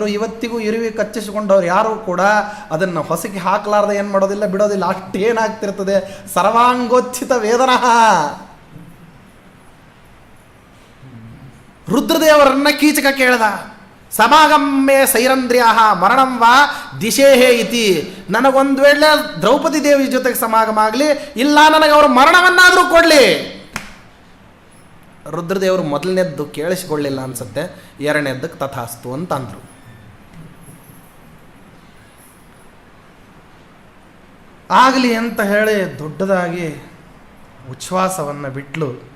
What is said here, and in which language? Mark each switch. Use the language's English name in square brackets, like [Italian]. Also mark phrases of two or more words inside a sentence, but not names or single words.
[Kannada] ಇವತ್ತಿಗೂ ಇರುವಿ ಕಚ್ಚಿಸಿಕೊಂಡವ್ರು ಯಾರೂ ಕೂಡ ಅದನ್ನು ಹೊಸಕ್ಕೆ ಹಾಕಲಾರ್ದೆ ಏನು ಮಾಡೋದಿಲ್ಲ, ಬಿಡೋದಿಲ್ಲ. ಅಷ್ಟೇನಾಗ್ತಿರ್ತದೆ, [Sanskrit] ಸರ್ವಾಂಗೋಚ್ಛಿತ ವೇದನ. [Kannada] ರುದ್ರದೇವರನ್ನ ಕೀಚಕ ಕೇಳ್ದ, [Sanskrit] ಸಮಾಗಮ್ಮೆ ಸೈರಂಧ್ರಿಯ ಮರಣಂ ವಾ ದಿಶೇಹೇ ಇತಿ. [Kannada] ನನಗೊಂದು ವೇಳೆ ದ್ರೌಪದಿ ದೇವಿ ಜೊತೆಗೆ ಸಮಾಗಮ ಆಗಲಿ, ಇಲ್ಲ ನನಗೆ ಅವರು ಮರಣವನ್ನಾದರೂ ಕೊಡಲಿ. ರುದ್ರದೇವರು ಮೊದಲನೇದ್ದು ಕೇಳಿಸಿಕೊಳ್ಳಿಲ್ಲ ಅನ್ಸುತ್ತೆ, ಎರಡನೇದ್ದಕ್ಕೆ ತಥಾಸ್ತು ಅಂತ ಅಂದರು. ಆಗಲಿ ಅಂತ ಹೇಳಿ ದೊಡ್ಡದಾಗಿ ಉಚ್ಛ್ವಾಸವನ್ನು ಬಿಟ್ಲು.